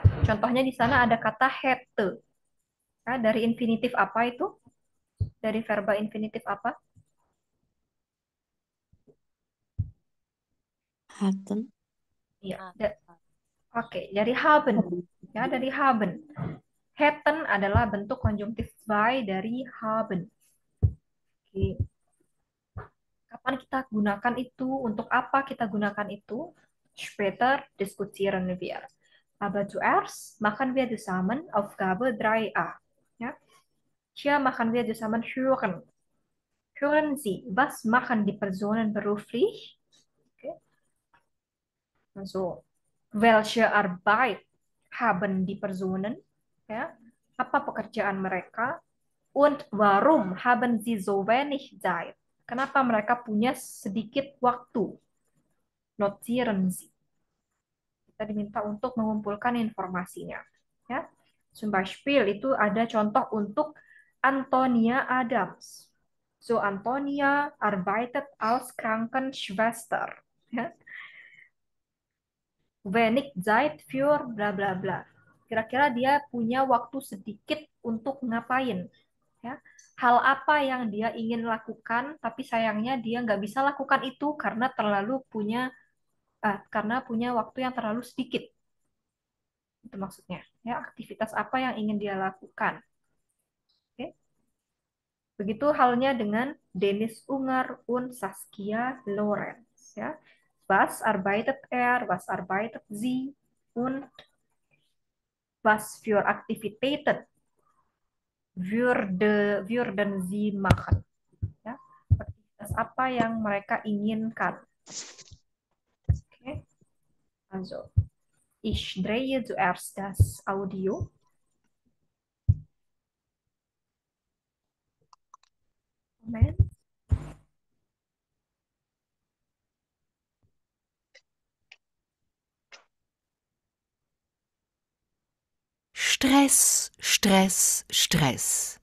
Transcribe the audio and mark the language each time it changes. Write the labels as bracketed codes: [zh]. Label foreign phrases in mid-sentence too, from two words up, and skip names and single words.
[id] Contohnya di sana ada kata hätte. Ya, dari infinitif apa itu? Dari verba infinitif apa? [de] Hatten. [id] Iya. Oke, dari haben. Ya, dari haben. Hätten adalah bentuk konjungtif zwei dari haben. Oke. Kapan kita gunakan itu? Untuk apa kita gunakan itu? [de] Später diskutieren wir. Aber zuerst machen wir zusammen Aufgabe 3a. Ja? Hier machen wir zusammen hören. Hören Sie, was machen die Personen beruflich? Okay. Also, welche Arbeit haben die Personen? Ja? [id] Apa pekerjaan mereka? [de] Und warum haben sie so wenig Zeit? [id] Kenapa mereka punya sedikit waktu? [de] Notieren Sie. [id] Kita diminta untuk mengumpulkan informasinya. Ya. [de] Zum Beispiel [id] itu ada contoh untuk Antonia Adams. [de] So Antonia arbeitet als Krankenschwester. Ja. Wenig Zeit für bla bla bla. [id] Kira-kira dia punya waktu sedikit untuk ngapain? Ya, hal apa yang dia ingin lakukan, tapi sayangnya dia nggak bisa lakukan itu karena punya waktu yang terlalu sedikit. Itu maksudnya. Ya, aktivitas apa yang ingin dia lakukan? Oke. Begitu halnya dengan Dennis Unger und Saskia Lorenz. Ya. [de] Was arbeitet er? Was arbeitet sie? Und was für Aktivitäten würden sie machen? [id] Ya. Aktivitas apa yang mereka inginkan? Okay. [de] Also, ich drehe zuerst das Audio. Moment. Stress, Stress, Stress.